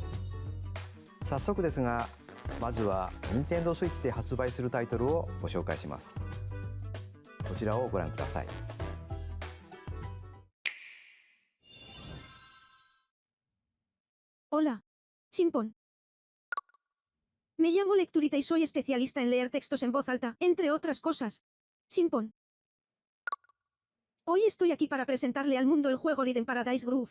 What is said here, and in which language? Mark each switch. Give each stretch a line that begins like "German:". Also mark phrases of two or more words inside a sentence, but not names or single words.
Japanese: 早速ですが、まずは Nintendo Switch で発売するタイトルをご紹介します。こちらをご覧ください。
Spanish: Hola. Chimpón. Me llamo Lecturita y soy especialista en leer textos en voz alta, entre otras cosas. Chimpón. Hoy estoy aquí para presentarle al mundo el juego Rhythm Paradise Groove.